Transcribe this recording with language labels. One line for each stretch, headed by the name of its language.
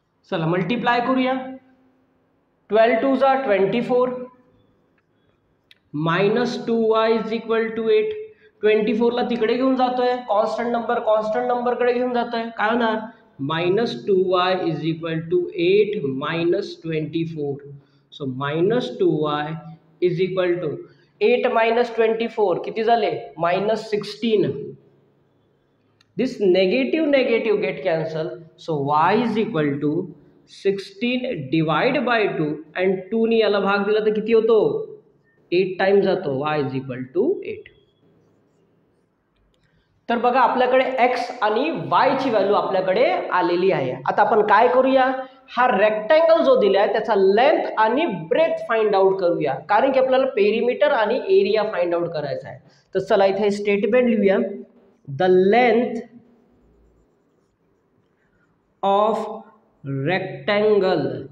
Marathi: चला मल्टिप्लाय करूया. 12 टू जा 24 minus 2y is equal to 8. 24 ला तिकडे घेऊन जातोय, कॉन्स्टंट नंबर कडे घेऊन जातोय, काय होणार
English: minus 2y is equal to 8 minus 24. So minus 2y is equal to 8 minus 24
Marathi: किती झाले
English: minus 16. This negative get cancel, so y is equal to 16 divided by 2 and
Marathi: 2 ने याला भाग दिला तर किती होतो 8 टाइम्स जातो,
English: y is equal to 8.
Marathi: तर बघा आपल्याकडे x आणि y ची व्हॅल्यू आपल्याकडे आलेली आहे. आता आपण काय करूया, हा रेक्टँगल जो दिलाय त्याचा लेंथ आणि ब्रेथ फाइंड आउट करूया, कारण की आपल्याला पेरिमीटर आणि एरिया फाइंड आउट करायचा आहे. तर चला इथे स्टेटमेंट लिहूया. The length of rectangle.